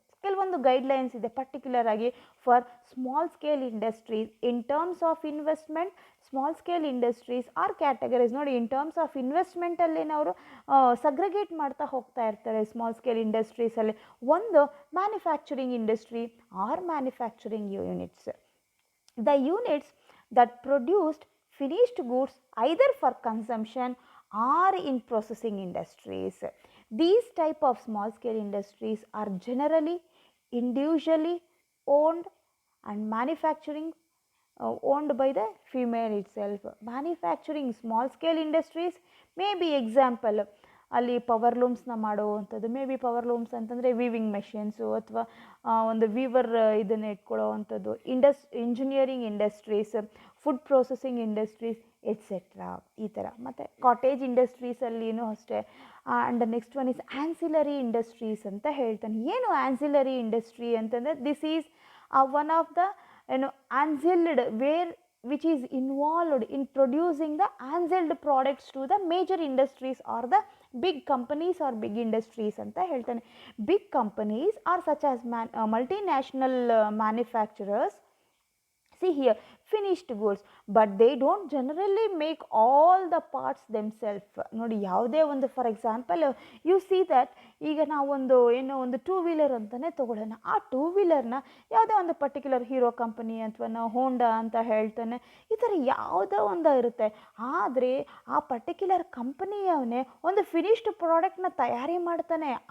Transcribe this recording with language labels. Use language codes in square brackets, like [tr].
[kn] ಕೆಲವೊಂದು ಗೈಡ್ಲೈನ್ಸ್ ಇದೆ ಪರ್ಟಿಕ್ಯುಲರ್ ಆಗಿ for small scale industries in terms of investment. Small scale industries R categories ನೋಡಿ, in terms of ಇನ್ವೆಸ್ಟ್ಮೆಂಟಲ್ಲಿ ಅವರು segregate ಮಾಡ್ತಾ ಹೋಗ್ತಾ ಇರ್ತಾರೆ ಸ್ಮಾಲ್ ಸ್ಕೇಲ್ ಇಂಡಸ್ಟ್ರೀಸಲ್ಲಿ. [en] ಒಂದು manufacturing industry or manufacturing units, the units that produced finished goods either for consumption or in processing industries. These type of small scale industries are generally individually owned and manufacturing owned by the female itself. Manufacturing small scale industries may be example [kn] ಅಲ್ಲಿ power ಲೂಮ್ಸ್ನ ಮಾಡುವಂಥದ್ದು, may be power looms ಅಂತಂದರೆ weaving machines ಅಥವಾ ಒಂದು Weaver ಇದನ್ನು ಇಟ್ಕೊಳ್ಳೋ ಅಂಥದ್ದು, engineering industries, food processing industries et cetera ಈ ಥರ. ಮತ್ತು ಕಾಟೇಜ್ ಇಂಡಸ್ಟ್ರೀಸಲ್ಲಿನೂ ಅಷ್ಟೇ. [en] and next one is ancillary industries [kn] ಅಂತ ಹೇಳ್ತಾನೆ. ಏನು ಆ್ಯನ್ಸಿಲರಿ ಇಂಡಸ್ಟ್ರಿ ಅಂತಂದರೆ [en] this is one of the ancilled which is involved in producing the ancilled products to the major industries or the big companies or big industries [kn] ಅಂತ ಹೇಳ್ತಾನೆ. [en] Big companies are such as multinational manufacturers. See here, finished goods, but they don't generally make all the parts themselves. [kn] ನೋಡಿ, ಯಾವುದೇ ಒಂದು [en] for example you see that [kn] ಈಗ ನಾವೊಂದು ಒಂದು two wheeler ಅಂತಲೇ ತೊಗೊಳ್ಳೋಣ. ಆ ಟೂ ವೀಲರ್ನ ಯಾವುದೇ ಒಂದು ಪರ್ಟಿಕ್ಯುಲರ್ ಹೀರೋ ಕಂಪನಿ ಅಥವಾ ನಾವು ಹೋಂಡಾ ಅಂತ ಹೇಳ್ತಾನೆ, ಈ ಥರ ಯಾವುದೋ ಒಂದು ಇರುತ್ತೆ. ಆದರೆ ಆ ಪರ್ಟಿಕ್ಯುಲರ್ ಕಂಪನಿಯವನೇ ಒಂದು ಫಿನಿಶ್ಡ್ ಪ್ರಾಡಕ್ಟ್ನ ತಯಾರಿ ಮಾಡ್ತಾನೆ.